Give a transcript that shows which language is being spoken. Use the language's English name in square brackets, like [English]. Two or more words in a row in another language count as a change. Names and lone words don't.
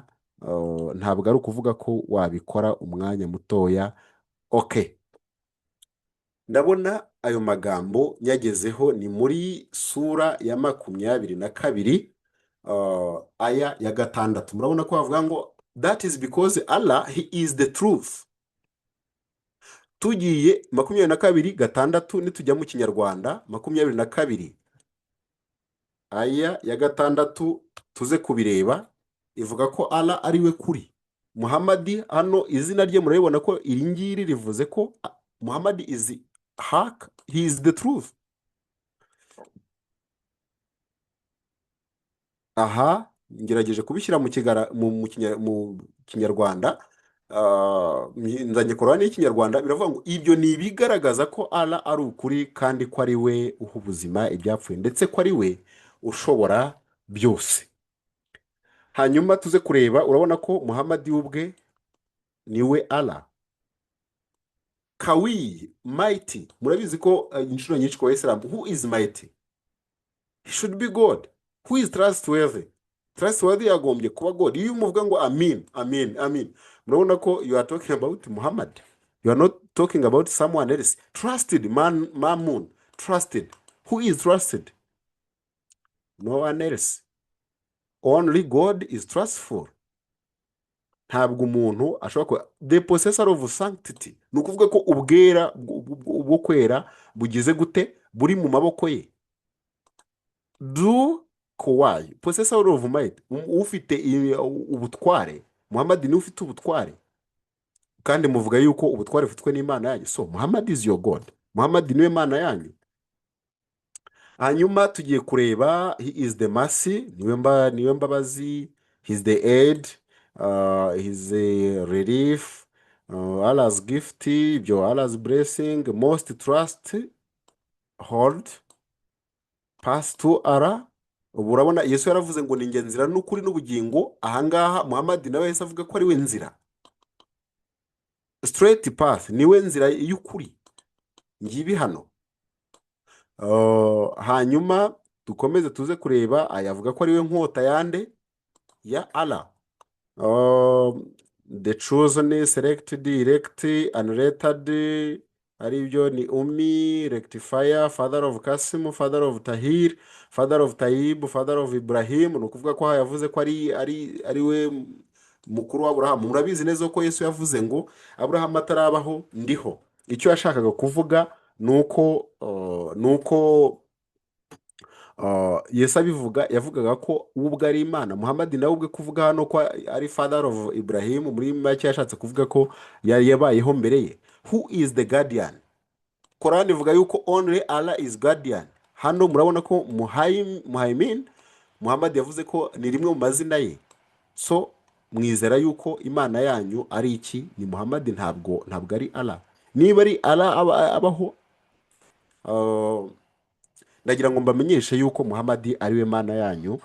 [Kinyarwanda] Ntabwo ari ukuvuga ko wabikora umwanya mutoya. Okay, ndabona ayo magambo nyagezeho ni muri sura ya 22 aya ya 6. Murabona ko bavuga ngo [English] that is because Allah he is the truth. [Kinyarwanda] Tugiye 22:6 nitujya mu Kinyarwanda 22 aya ya 6 tuze kubireba ivuga ko Allah ari we kuri. Muhammad hano izina rye murabibona ko iri ngiri rivuze ko Muhammad [English] is hak, he is the truth. [Kinyarwanda] Aha ngerageje kubishyira mu Kinyarwanda. Nzanye Korani y'Ikinyarwanda biravuga ngo ibyo ni ibigaragaza ko Allah ari ukuri kandi ko ari we uha ubuzima ibyapfuye ndetse ko ari we ushobora byose. Hanyuma tuze kureba, urabona ko Muhammad ubwe niwe Allah. Kawi, mighty. Murabizi ko inshuro nyinshi kwa Islam, [English] who is mighty? He should be God. Who is trustworthy? [Kinyarwanda] Trustworthy yagombye kuba God. Iyo umuvuga ngo amin, amin, amin, murabona ko [English] you are talking about Muhammad. You are not talking about someone else. Trusted, Mamun. Trusted. Who is trusted? no one else. Only God is trustful. [Kinyarwanda] Ntabwo umuntu ashobora kuba [English] the possessor of sanctity, [Kinyarwanda] ni ukuvuga ko ubwera bwo kwera bugize gute buri mu maboko ye. [English] Do kowayi possessor of might, [Kinyarwanda] ufite ubutware. Muhammad ni ufite ubutware, kandi muvuga yuko ubutware bufitwe n'Imana yanyu. [English] So Muhammad is your God. Muhammad [Kinyarwanda] niwe Mana yanyu. Hanyuma tugiye kureba [English] he is the mercy, [Kinyarwanda] niwe mbabazi, [English] he is the aid, he is the relief, Allah's gift, ibyo Allah's blessing, most trust, hold, pass to Allah. [Kinyarwanda] Ubu urabona Yesu yaravuze ngo ni njye nzira n'ukuri n'ubugingo. Ahangaha Muhammad nawe yahise avuga ko ari we nzira, [English] straight path, [Kinyarwanda] niwe nzira y'ukuri. Ngibi hano. Hanyuma dukomeze tuze kureba ayavuga ko ari we nkota yande ya Allah. [English] The chosen, selected, elect, unlettered, [Kinyarwanda] ari byo ni Umi, [English] rectifier, father of Kasim, father of Tahir, father of Tayyib, father of Ibrahim. [Kinyarwanda] Ni ukuvuga ko yavuze ko ari we mukuru wa Aburahamu. Murabizi neza ko Yesu yavuze ngo Aburahamu atarabaho ndiho. Icyo yashakaga kuvuga nuko Yesu abivuga yavugaga ko ubwo ari Imana. Muhammad nawe ubwe kuvuga hano ko ari [English] father of Ibrahim, [Kinyarwanda] muri make yashatse kuvuga ko yabayeho mbere ye. [English] Who is the guardian? Quran [Kinyarwanda] ivuga yuko [English] only Allah is guardian. [Kinyarwanda] Hano murabona ko Muhaimin, Muhammad yavuze ko ni rimwe mu mazina ye. So mwizera yuko Imana yanyu ari iki? Ni Muhammad, ntabwo ari Allah. Niba ari Allah abaho, ndagira ngo mbamenyeshe yuko Muhammad ari we Mana yanyu.